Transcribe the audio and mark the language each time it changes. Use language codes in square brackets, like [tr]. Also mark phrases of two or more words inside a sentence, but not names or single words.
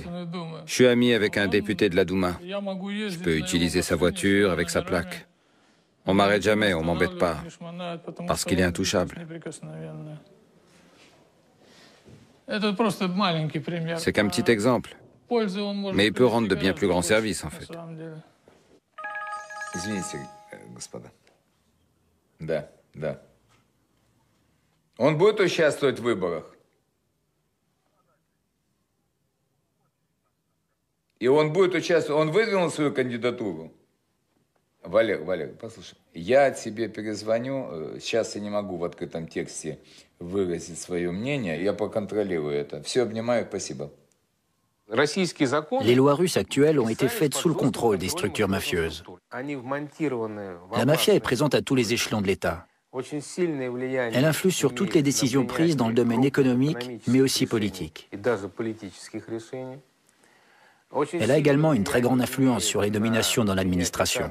[fr] Je suis ami avec un député de la Douma. Je peux utiliser sa voiture avec sa plaque. On m'arrête jamais, on m'embête pas, parce qu'il est intouchable. C'est qu'un petit exemple, mais il peut rendre de bien plus grands services, en fait. [ru] Извините, господа. Да, да. Он будет участвовать в выборах? И он будет участвовать, он выдвинул свою кандидатуру. Валер, послушай, я тебе перезвоню, сейчас я не могу в открытом тексте выразить свое мнение, я проконтролирую это. Все, обнимаю, спасибо. [fr] Les lois russes actuelles ont été faites sous le contrôle des structures mafieuses. La mafia est présente à tous les échelons de l'État. Elle influe sur toutes les décisions prises dans le domaine économique, mais aussi politique. Elle a également une très grande influence sur les nominations dans l'administration.